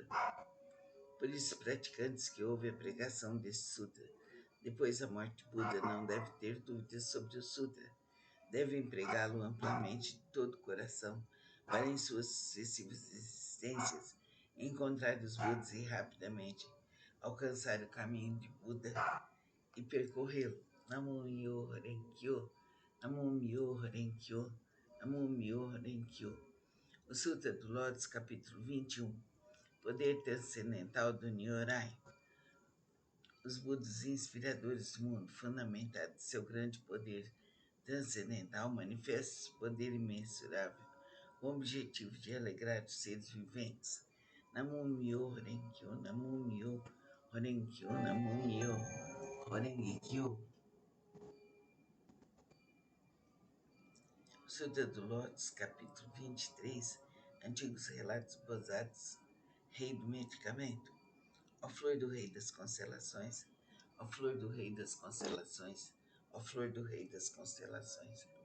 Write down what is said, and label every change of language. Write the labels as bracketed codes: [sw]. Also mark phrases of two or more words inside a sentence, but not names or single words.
[pt] Por isso, praticantes que ouvem a pregação deste sutra, depois da morte de Buda, não devem ter dúvidas sobre o sutra. Devem pregá-lo amplamente de todo o coração, para em suas sucessivas existências encontrar os Budas e rapidamente alcançar o caminho de Buda e percorrê-lo. [ja] Namo Myoho Renkyo, Namo Myoho Renkyo, Namo Myoho Renkyo. [pt] O Sutra do Lótus, capítulo 21. Poder transcendental do Nyorai. Os Budas inspiradores do mundo, fundamentados em seu grande poder transcendental, manifestam esse poder imensurável com o objetivo de alegrar os seres viventes. [ja] Namo Myo Horenkyo, Namo Myo Horenkyo, Namo Myo Horenkyo. [pt] Sutra do Lótus, capítulo 23, Antigos Relatos Bozados, Rei do Medicamento. Ó flor do Rei das Constelações, ó flor do Rei das Constelações, ó flor do Rei das Constelações.